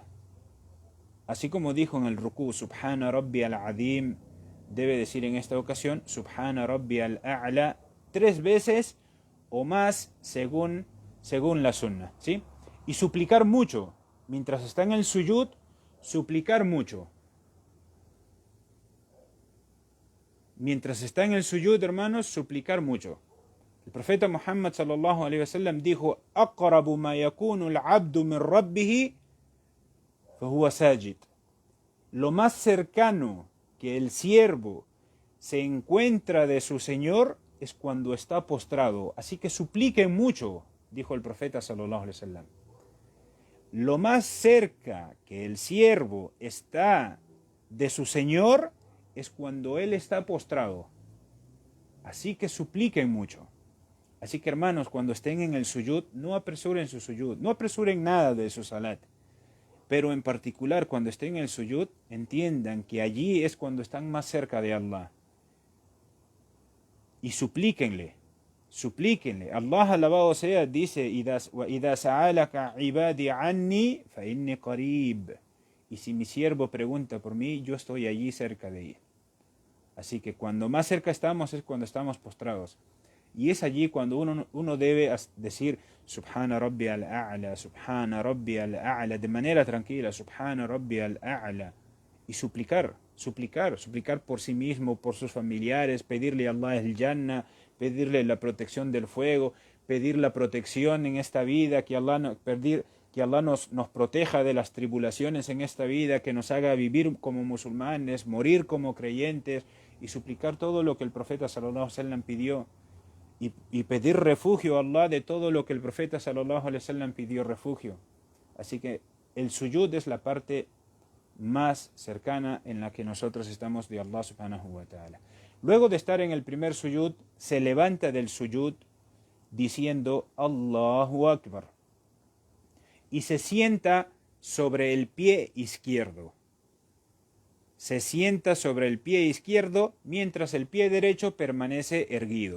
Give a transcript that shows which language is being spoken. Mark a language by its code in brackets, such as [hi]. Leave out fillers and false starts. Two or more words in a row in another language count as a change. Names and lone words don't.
[es] Así como dijo en el rukú, [ar] سبحان ربي العظيم, [es] debe decir en esta ocasión, [ar] سبحان ربي الأعلى, [es] 3 veces o más según la sunna, ¿sí? Y suplicar mucho. Mientras está en el suyud, suplicar mucho. Mientras está en el suyud, hermanos, suplicar mucho. El profeta Muhammad [ar] صلى الله عليه وسلم [es] dijo: [ar] "أقرب ما يكون العبد من ربه فهو ساجد." [es] Lo más cercano que el siervo se encuentra de su Señor es cuando está postrado. Así que supliquen mucho, dijo el profeta [ar] صلى الله عليه وسلم. [es] Lo más cerca que el siervo está de su Señor es cuando él está postrado. Así que supliquen mucho. Así que, hermanos, cuando estén en el suyud, no apresuren su suyud, no apresuren nada de su salat. Pero en particular, cuando estén en el suyud, entiendan que allí es cuando están más cerca de Allah. Y suplíquenle. Allah, alabado sea, dice: [ar] "إذا سألك عبادي عني فإني قريب." [es] Y si mi siervo pregunta por mí, yo estoy allí cerca de él. Así que cuando más cerca estamos es cuando estamos postrados. Y es allí cuando uno debe decir [ar] سبحان ربي الأعلى, سبحان ربي الأعلى, [es] de manera tranquila, [ar] سبحان ربي الأعلى. [es] Y suplicar por sí mismo, por sus familiares, pedirle a Allah el Jannah, pedirle la protección del fuego, pedir la protección en esta vida, que Allah nos proteja de las tribulaciones en esta vida, que nos haga vivir como musulmanes, morir como creyentes, y suplicar todo lo que el profeta [ar] صلى الله عليه وسلم [es] pidió. Y pedir refugio a Allah de todo lo que el profeta [ar] صلى الله عليه وسلم [es] pidió refugio. Así que el suyud es la parte más cercana en la que nosotros estamos de Allah [ar] سبحانه وتعالى. [es] Luego de estar en el primer suyud, se levanta del suyud diciendo [ar] الله أكبر [es] y se sienta sobre el pie izquierdo. Se sienta sobre el pie izquierdo mientras el pie derecho permanece erguido.